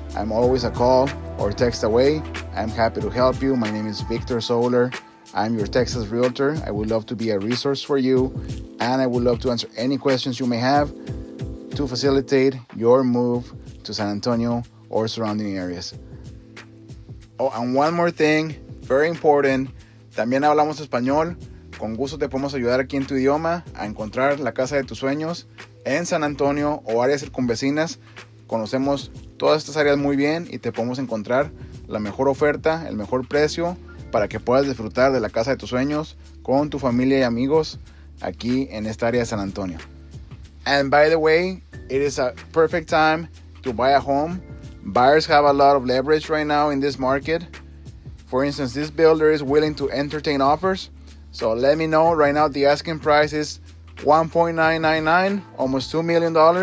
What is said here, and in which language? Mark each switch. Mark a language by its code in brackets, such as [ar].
[en] I'm always a call or text away. I'm happy to help you. My name is Victor Solar. I'm your Texas Realtor. I would love to be a resource for you, and I would love to answer any questions you may have to facilitate your move to San Antonio or surrounding areas. Oh, and one more thing, very important, [es] también hablamos español. Con gusto te podemos ayudar aquí en tu idioma a encontrar la casa de tus sueños en San Antonio o áreas circunvecinas. Conocemos todas estas áreas muy bien y te podemos encontrar la mejor oferta, el mejor precio, para que puedas disfrutar de la casa de tus sueños con tu familia y amigos aquí en esta área de San Antonio. [en] And by the way, it is a perfect time to buy a home. Buyers have a lot of leverage right now in this market. For instance, this builder is willing to entertain offers. So let me know. Right now, the asking price is $1.999, almost $2 million.